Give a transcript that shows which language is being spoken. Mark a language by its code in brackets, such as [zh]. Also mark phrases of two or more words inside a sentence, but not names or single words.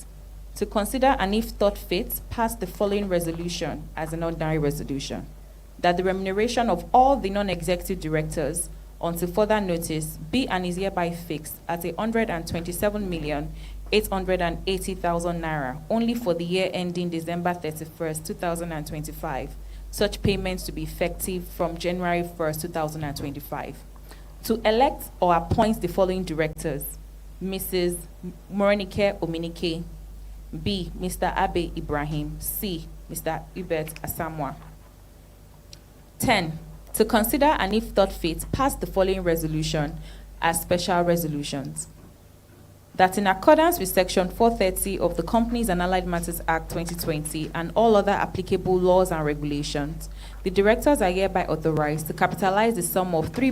[en] To consider and if thought fit, pass the following resolution as an ordinary resolution: that the remuneration of all the non-executive directors until further notice be and is hereby fixed at 127,880,000 naira only for the year ending December 31st, 2025. Such payments to be effective from January 1st, 2025. To elect or appoint the following directors: Mrs. Morenike Ominike. B. Mr. Abe Ibrahim. C. Mr. Hubert Asamoah. 10. To consider and if thought fit, pass the following resolution as special resolutions: that in accordance with Section 430 of the Companies and Allied Matters Act 2020 and all other applicable laws and regulations, the directors are hereby authorized to capitalize the sum of